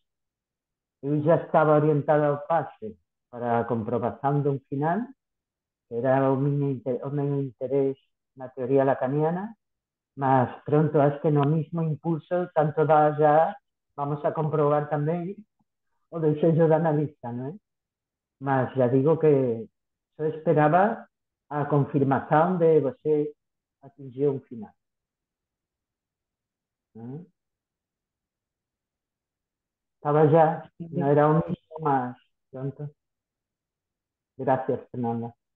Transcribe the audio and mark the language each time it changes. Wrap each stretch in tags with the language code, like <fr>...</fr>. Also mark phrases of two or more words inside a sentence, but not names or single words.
<gl>Eu já estaba orientada ao pase para a comprobación dun final, que era o meu interés na teoría lacaniana, mas pronto, acho que no mismo impulso, tanto dá já, vamos a comprobar tamén o desexo de analista, non é? Mas já digo que só esperaba a confirmación de</gl> <pt>você atingiu</pt> <gl>un final. Non é? Estaba ya, no era o mismo, mas pronto. Gracias, Fernanda.</gl>